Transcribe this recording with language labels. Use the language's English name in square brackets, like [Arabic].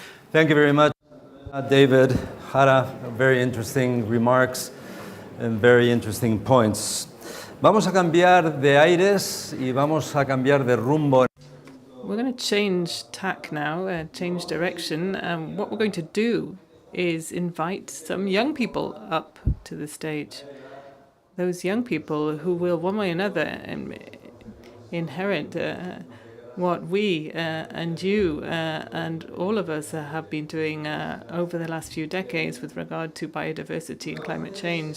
[English] Thank you very much, David, Jara. Very interesting remarks and very interesting points. [Spanish] Vamos a cambiar de aires y vamos a cambiar de rumbo. [English] We're going to change tack now, change direction. What we're going to do is invite some young people up to the stage. Those young people who will, one way or another, inherit what we and you and all of us have been doing over the last few decades with regard to biodiversity and climate change.